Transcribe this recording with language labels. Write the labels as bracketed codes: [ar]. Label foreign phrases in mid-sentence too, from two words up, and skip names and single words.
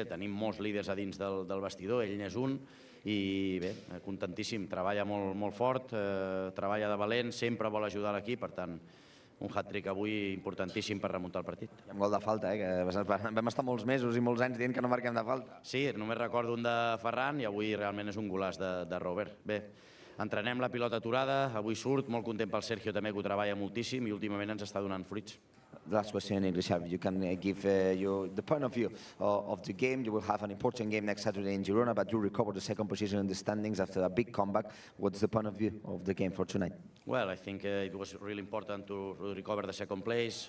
[ca] Tenim molts líders a dins del vestidor, ell n'és un. I bé, contentíssim, treballa molt fort, treballa de valent, sempre vol ajudar l'equip, per tant, un hat-trick avui importantíssim per remuntar el partit. I amb gol de falta, que vam estar molts mesos i molts anys dient que no marquem de falta. Sí, només recordo un de Ferran i avui realment és un golaç de Robert. Bé, entrenem la pilota aturada, avui surt, molt content pel Sergio també, que ho treballa moltíssim i últimament ens està donant fruits. [en] Last question in English, Xavi. You can give the point of view of the game. You will have an important game next Saturday in Girona, but you recovered the second position in the standings after a big comeback. What's the point of view of the game for tonight? Well, I think it was really important to recover the second place.